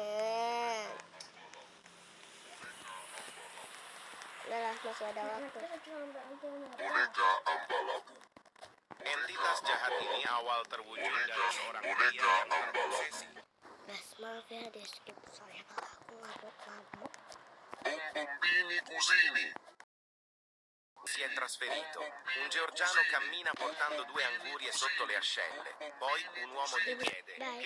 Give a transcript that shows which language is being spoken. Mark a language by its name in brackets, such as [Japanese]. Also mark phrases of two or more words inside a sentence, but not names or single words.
[Indonesian] Udahlah, masih ada waktu. Entitas jahat ini awal terwujud dari seorang pria yang terobsesi. Guys, maaf ya di skip soalnya kalau aku ngamuk-ngamuk. [Italian] Bombombini cusini. Si è trasferito. Un georgiano cammina portando 2 angurie sotto le ascelle. Poi un uomo gli chiede: Dai. "Che